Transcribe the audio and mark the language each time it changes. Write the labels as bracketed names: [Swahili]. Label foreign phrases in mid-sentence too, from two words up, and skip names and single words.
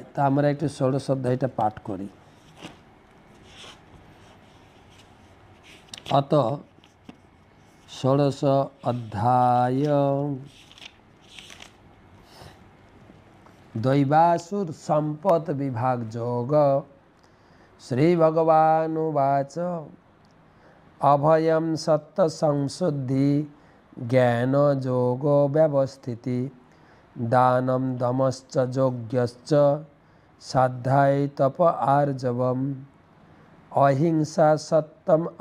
[Bangla] তা আমরা একটু ১৬ অধ্যায়টা পাঠ করি। অত ১৬ অধ্যায় দৈবাসুর সম্পদ বিভাগ যোগ। [Sanskrit] শ্রী ভগবানুবাচ অভয়ম সত্য সংশুদ্ধি জ্ঞান যোগ ব্যবস্থিতি দানম দমশ্চ যজ্ঞশ্চ সাধ্যায় তপ আর্জবম অহিংসা সত্যম